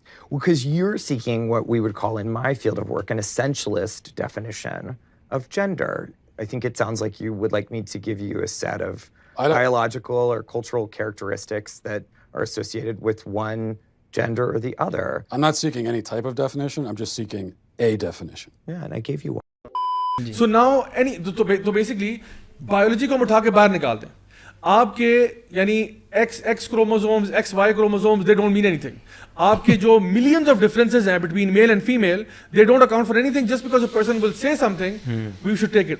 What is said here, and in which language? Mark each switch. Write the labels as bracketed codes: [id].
[en] Well, because you're seeking what we would call in my field of work an essentialist definition of gender. I think it sounds like you would like me to give you a set of biological or cultural characteristics that are associated with one gender or the other. I'm not seeking any type of definition. I'm just seeking a definition. Yeah, and I gave you one. So now [hi] तो [en] basically [hi] biology को हम उठा के बाहर निकालते हैं. आपके यानी [en] X chromosomes, XY chromosomes, they don't mean anything. [hi] आपके जो [en] millions of differences हैं between male and female, they don't account for anything. Just because a person will say something, we should take it.